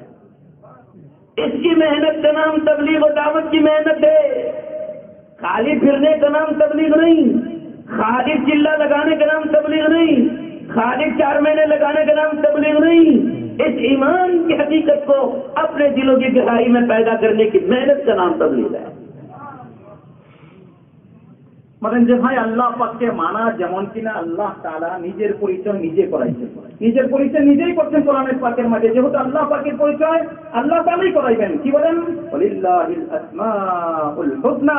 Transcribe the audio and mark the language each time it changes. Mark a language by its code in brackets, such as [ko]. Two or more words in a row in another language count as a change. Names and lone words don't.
[ur] اس کی محنت کا نام تبلیغ و دعوت کی محنت ہے. خالی پھرنے کا نام تبلیغ نہیں, خالی چلا لگانے کا نام تبلیغ نہیں, خالی 4 مہینے لگانے کا نام تبلیغ نہیں. اس ایمان کی حقیقت کو اپنے دلوں کی گہرائی میں پیدا کرنے کی محنت کا نام تبلیغ ہے. [bn] বলেন যে ভাই আল্লাহ পাককে মানা যেমন কিনা আল্লাহ তাআলা নিজের পরিচয় নিজে করাইছেন, নিজের পরিচয় নিজেই করছেন কোরআনের পাকের মাঝে. যেহেতু আল্লাহ পাকের পরিচয় আল্লাহ তাআলাই করাইবেন. কি বলেন? [ar] ولله الأسماء الحسنى.